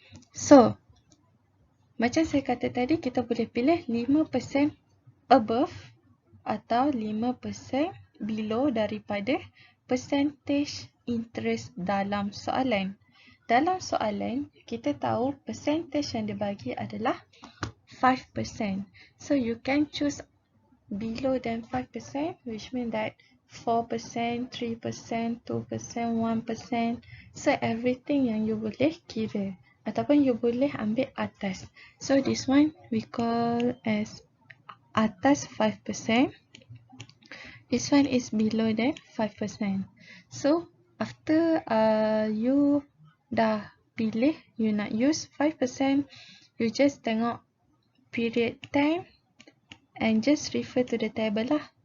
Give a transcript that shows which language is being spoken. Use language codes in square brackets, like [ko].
[ms] So, macam saya kata tadi, kita boleh pilih 5% above atau 5% below daripada percentage interest dalam soalan. Dalam soalan, kita tahu percentage yang dibagi adalah 5%. [en] So, you can choose below than 5%, which means that 4%, 3%, 2%, 1%. [ms] So, everything yang you boleh kira. Ataupun you boleh ambil atas. [en] So, this one we call as [ms] atas [en] 5%. This one is below than 5%. So, after you [ms] dah pilih, [en] you [ms] nak [en] use 5%, you just [ms] tengok [en] period time and just refer to the table lah.